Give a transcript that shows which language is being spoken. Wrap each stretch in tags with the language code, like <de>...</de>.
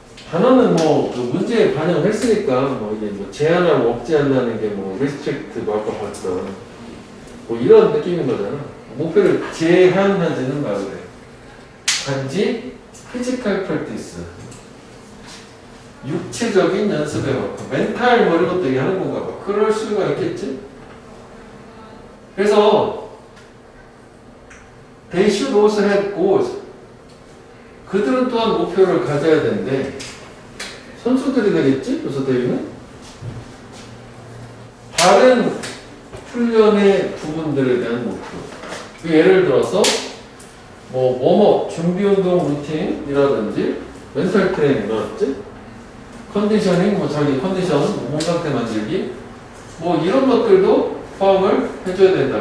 <ko>단어는 뭐 그 문제에 반영했으니까 뭐 이게 뭐 제한하고 억제한다는 게 뭐 restrict 뭐 아까 봤던 뭐 이런 느낌인 거잖아. 목표를 제한하지는 말아래. 단지 피지컬 프랙티스. 육체적인 연습에 맞고 멘탈 뭐 이런 것도 얘기하는 건가 봐. 그럴 수가 있겠지? 그래서</ko> <en>they should also have goals.</en> <ko>그들은 또한 목표를 가져야 되는데 선수들이 되겠지? 그래서 they는 다른 훈련의 부분들에 대한 목표. 예를 들어서 뭐 준비운동 루틴이라든지 멘탈 트레이닝이라든지 컨디셔닝, 뭐 자기 컨디션, 몸 상태 만들기, 뭐 이런 것들도 포함을 해줘야 된다.</ko>